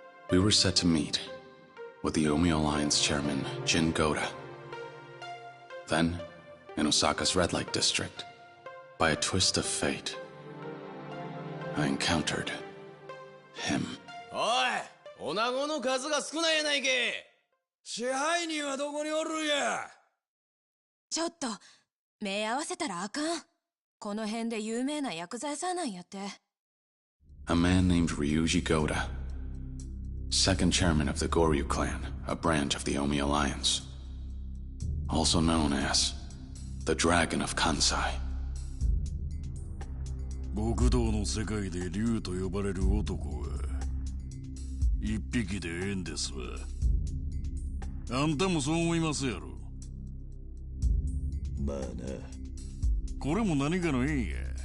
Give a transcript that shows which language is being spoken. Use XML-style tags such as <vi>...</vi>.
<en>We were set to meet with the Omi Alliance chairman, Jin Goda. Then, in Osaka's red light district, by a twist of fate, I encountered him.</en> <ja>おい、女子の数が少ないやないけ。支配人はどこにおるんや。ちょっと目合わせたらあかん。この辺で有名な薬剤師なんやって。</ja> <en>A man named Ryuji Goda, second chairman of the Goryu clan, a branch of the Omi Alliance, also known as the Dragon of Kansai.</en> <ja>極道の世界で竜と呼ばれる男は一匹でええんですわ。あんたもそう思いますやろ。まあな。これも何かの縁や。</ja>